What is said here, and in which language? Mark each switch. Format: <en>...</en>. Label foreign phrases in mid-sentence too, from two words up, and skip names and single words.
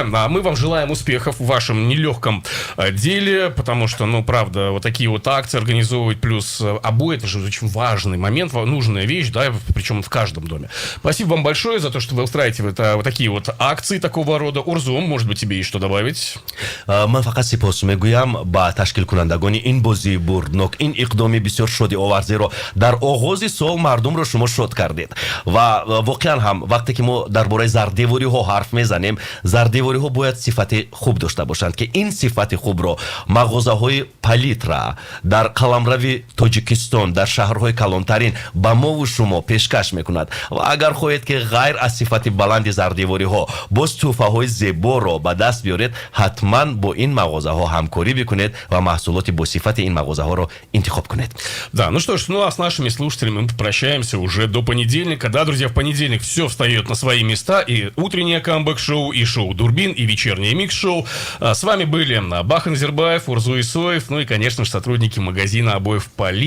<ru>Мы вам желаем успехов в вашем нелегком деле, потому что, ну, правда, вот такие вот акции организовывать, плюс обои, это же очень важный момент, нужная вещь, да, причем в каждом доме. Спасибо вам большое за то, что вы устраиваете вот такие вот акции такого рода. Урзум, может быть, тебе есть что добавить?</ru> <tg>Ман фақат сипос мегӯям ба ташкилкунандагони ин бозии бурднок, ин иқдоми бисёр шодиовар, зеро дар оғози сол мардумро шумо шод кардед ва воқеан ҳам вақте ки мо дар бораи зардевориҳо ҳарф мезанем, зардевориҳо бояд сифати хуб дошта бошанд, ки ин сифати хубро мағозаҳои Палитра дар қаламрави Тоҷикистон, дар шаҳрҳои калонтарин ба мову шумо пешкаш мекунад. ва агар хоҳед ки ғайр аз сифати баланди зардевориҳо боз тӯҳфаҳои зеборо ба даст биёред, ҳатман бо ин мағозаҳо ҳамкорӣ бикунед ва маҳсулоти бо сифати ин мағозаҳоро интихоб кунед.</tg> <ru>Да, ну что ж, ну а с нашими слушателями мы попрощаемся уже до понедельника. Да, друзья, в понедельник все встает на свои места. И утреннее камбэк-шоу, и шоу «Дурбин», и вечернее микс-шоу. С вами были Бахан Назирбаев, Урзу Исоев, ну и, конечно же, сотрудники магазина обоев Палитра.</ru>